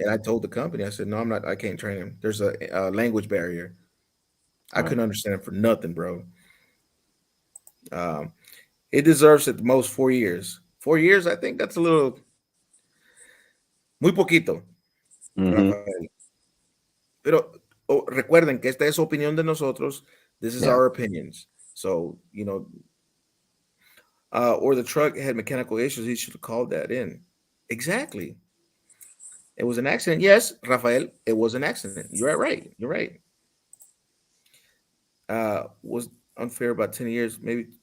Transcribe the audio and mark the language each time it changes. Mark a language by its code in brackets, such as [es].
[en] And I told the company, I said, no, I'm not. I can't train him. There's a language barrier. I couldn't understand him for nothing, bro. Um, it deserves at the most 4 years. 4 years, I think that's a little [es] muy poquito, [en] Mm-hmm. Rafael. [es] Pero recuerden que esta es opinión de nosotros. [en] This is Yeah. our opinions. So, or the truck had mechanical issues. He should have called that in. Exactly. It was an accident. Yes, Rafael, it was an accident. You're right. You're right. Was unfair about 10 years, maybe